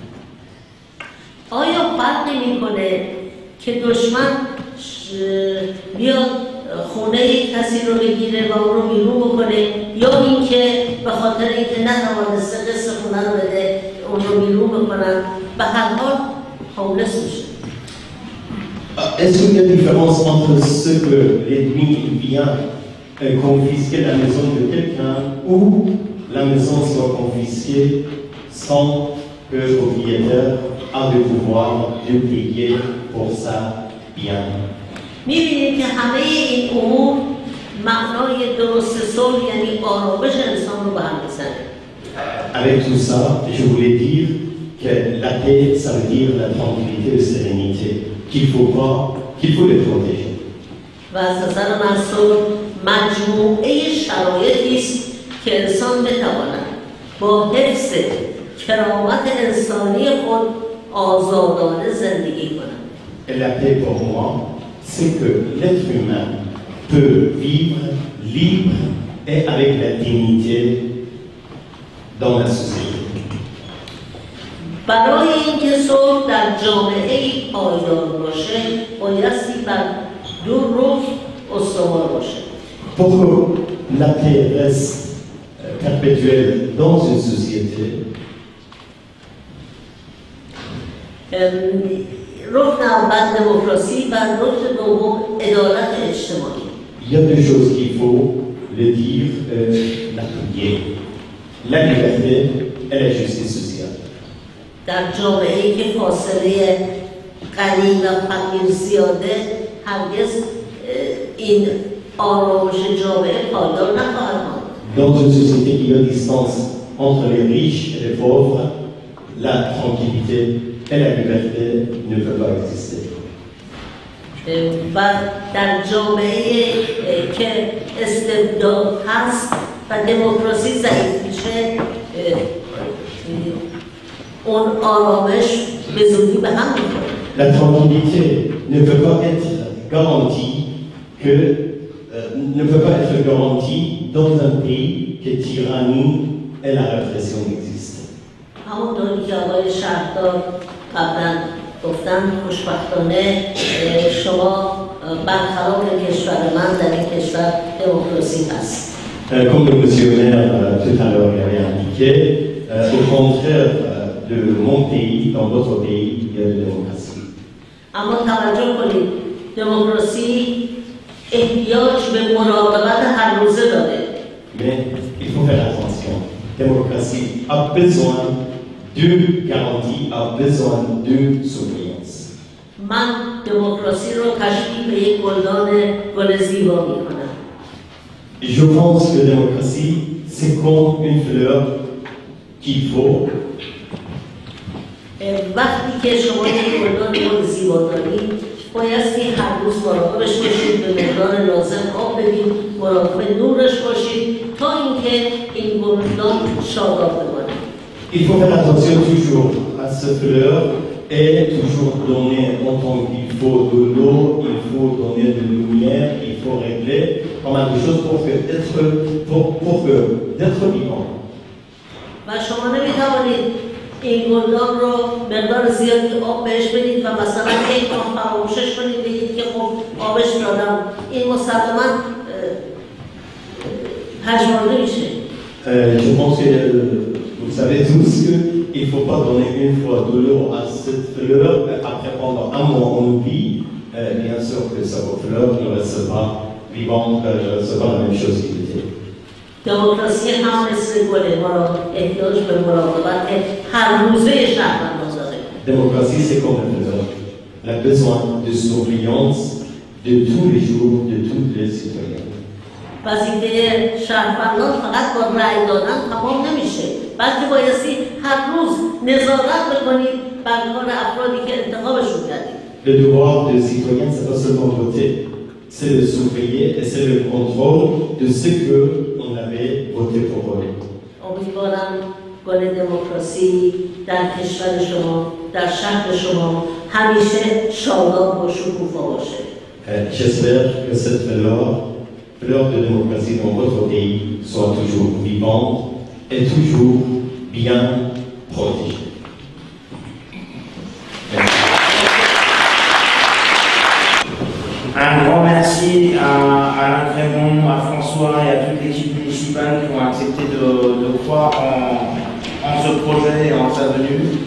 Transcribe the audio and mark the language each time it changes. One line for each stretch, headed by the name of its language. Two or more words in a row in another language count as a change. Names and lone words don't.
Persian: آیا فرق میکنه که دشمن بیاد خونه کسی رو بگیره و اون رو بیرون بکنه یا اینکه به خاطر اینکه نتوانسته قسط خونه رو بده اون رو بیرون بکنن به هر حال هولس میشه؟
French: Est-ce qu'il y a une différence entre ce que l'ennemi vient confisquer la maison de quelqu'un ou la maison soit confisquée sans que le propriétaire a le pouvoir de payer pour ça bien?
Persian: می‌بینید که همه این امور معنای درست صلح یعنی آرامش انسان رو به هم می‌زنه.
French: Avec tout ça, je voulais dire que la paix, ça veut dire la tranquillité et la sérénité, qu'il faut les protéger.
Persian: و از نظر من صلح مجموعه شرایطی است که انسان بتواند با حفظ کرامت انسانی خود آزادانه زندگی کند.
French: Et la paix pour moi, c'est que l'être humain peut vivre libre et avec la dignité dans la société.
Persian: برای اینکه صلح در جامعه پایدار باشه بایستی بر دو رکن استوار باشه.
French: Pour que la paix reste perpétuelle dans une société,
Persian: رکن اول دموکراسی و رکن دوم عدالت اجتماعی.
French: il y a deux choses qu'il faut le dire, l'appuyer. La liberté et la justice sociale.
Persian: در جامعه‌ای که فاصله غنی و فقیر زیاده هرگز این آرامش جامعه پایدار نخواهد ماند.
French: Dans une société qui a distance entre les riches et les pauvres, la tranquillité et la liberté ne peuvent pas exister.
Persian: و در جامعه که استبداد هست و دموکراسی ضعیف میشه اون آرامش به زودی به هم میخوره.
French: La tranquillité ne peut pas être garantie dans un pays que tyrannie et la répression existent.
Persian: همونطوری که آقای شهردار قبلا گفتن خوشبختانه شما برخلاف کشور من در این کشور دموکراسی هست.
French: Comme le monsieur le maire tout à l'heure l'avait indiqué, au contraire de mon pays, dans d'autres pays, il y a de la démocratie.
Persian: اما توجه کنید دموکراسی احتیاج به مراقبت هر روزه داره.
French: Mais il faut faire attention. La démocratie a besoin de garantie, a besoin de surveillance.
Persian: من دموکراسی رو تشبیه به یک گل زیبا می‌کنم.
French: Je pense que la démocratie, c'est comme une fleur qu'il faut.
Persian: وقتی که شما یک گل زیبا دارید بایستی هر روز مراقبش باشید، به مقدار لازم آب بدید، مراقب نورش باشید تا اینکه این گلدان شاداب بمانه.
French: Il faut faire attention toujours à cette fleur et toujours donner en tant qu'il faut de l'eau, il faut donner de la lumière, il faut régler pas mal de choses pour d'être vivant.
Persian: و شما نمیتوانید این گلدان رو مقدار زیادی آب بهش بدید و مثلا یک ماه فراموشش کنید بگید که خب آبش دادم، این مسلماً پژمرده میشه.
French: Je pense que vous savez tous qu'il ne faut pas donner une fois de l'eau à cette fleur, après pendant un mois on oublie, bien sûr que cette fleur ne reste pas vivante, ne reste pas la même chose qu'il était.
Persian: دموکراسی هم مثل گله، ما را احتیاج به مراقبت هر روزه شهروندان داره.
French: Démocratie, c'est comme une fleur. Elle a besoin de surveillance de tous les jours, de tous les citoyens.
Persian: وظیفه شهروندان فقط با رأی دادن تمام نمیشه، بلکه بایستی هر روز نظارت بکنید بر کار افرادی که انتخابشون کردید.
French: Le devoir des citoyens, c'est pas seulement voter, c'est de surveiller et c'est le contrôle de ce qu'on avait voté pour eux.
Persian: امیدوارم گل دموکراسی در کشور شما، در شهر شما همیشه شاداب و شکوفا باشه.
French: J'espère que cette fleur de démocratie dans votre pays soit toujours vivante et toujours bien protégée. Un grand merci à Alain Crémont, à François et à toute l'équipe municipale qui ont accepté de croire en ce projet et en sa venue.